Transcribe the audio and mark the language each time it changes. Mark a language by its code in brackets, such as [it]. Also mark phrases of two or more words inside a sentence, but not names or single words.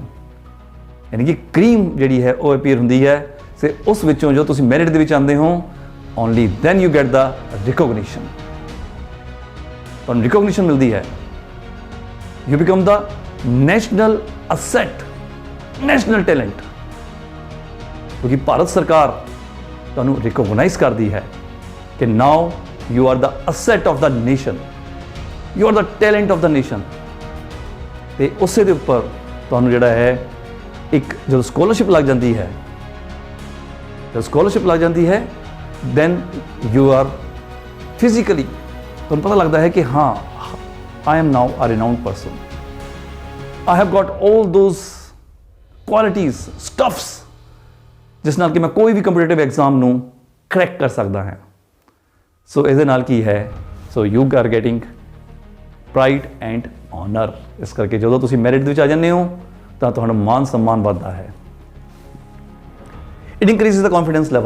[pa] ਯਾਨੀ ਕਿ ਕਰੀਮ ਜਿਹੜੀ ਹੈ ਉਹ ਅਪੀਅਰ ਹੁੰਦੀ ਹੈ ਤੇ ਉਸ ਵਿੱਚੋਂ ਜੋ ਤੁਸੀਂ ਮੈਰਿਟ ਦੇ ਵਿੱਚ ਆਉਂਦੇ ਹੋ, [en] only then you get the recognition. [pa] ਤੁਹਾਨੂੰ ਰਿਕੋਗਨੀਸ਼ਨ ਮਿਲਦੀ ਹੈ, [en] you become the national asset, national talent, [pa] ਕਿਉਂਕਿ ਭਾਰਤ ਸਰਕਾਰ ਤੁਹਾਨੂੰ ਰਿਕੋਗਨਾਈਜ਼ ਕਰਦੀ ਹੈ ਕਿ [en] now you are the asset of the nation, you are the talent of the nation। [pa] ਤੇ ਉਸੇ ਦੇ ਉੱਪਰ ਤੁਹਾਨੂੰ ਜਿਹੜਾ ਹੈ ਇੱਕ ਜਦੋਂ ਸਕਾਲਰਸ਼ਿਪ ਲੱਗ ਜਾਂਦੀ ਹੈ, [en] then you are physically, [pa] ਤੁਹਾਨੂੰ ਪਤਾ ਲੱਗਦਾ ਹੈ ਕਿ ਹਾਂ, [en] I am now a renowned person, I have got all those qualities, stuffs [pa] ਜਿਸ ਨਾਲ ਕਿ ਮੈਂ ਕੋਈ ਵੀ ਕੰਪੀਟੀਟਿਵ ਐਗਜ਼ਾਮ ਨੂੰ ਕਰੈਕ ਕਰ ਸਕਦਾ ਹਾਂ। ਸੋ ਇਹਦੇ ਨਾਲ ਕੀ ਹੈ, [en] so you are getting pride and honour. [pa] ਇਸ ਕਰਕੇ ਜਦੋਂ ਤੁਸੀਂ ਮੈਰਿਟ ਦੇ ਵਿੱਚ ਆ ਜਾਂਦੇ ਹੋ ਤਾਂ ਤੁਹਾਡਾ ਮਾਨ ਸਨਮਾਨ ਵੱਧਦਾ ਹੈ। [en] it increases the confidence level.